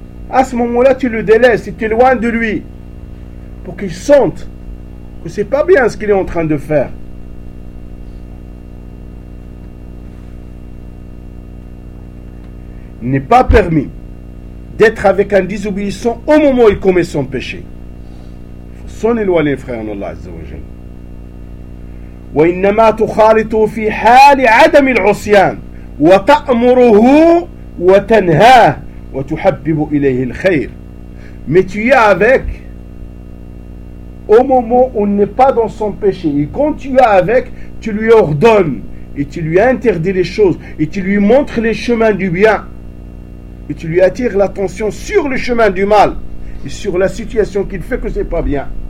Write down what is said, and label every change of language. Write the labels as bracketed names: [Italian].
[French] À ce moment-là, tu le délaisses, tu es loin de lui. Pour qu'il sente que c'est pas bien ce qu'il est en train de faire. n'est pas permis d'être avec un désobéissant au moment où il commet son péché. Il faut s'en éloigner, frère en Allah, Azza wa Jal. [Arabic] وإنما تخالطه في حال عدم العصيان وتأمره وتنهاه وتحبب إليه الخير. [French] Mais tu es avec au moment où il n'est pas dans son péché. Et quand tu es avec, tu lui ordonnes et tu lui interdis les choses et tu lui montres les chemins du bien et tu lui attires l'attention sur le chemin du mal et sur la situation qu'il fait que c'est pas bien.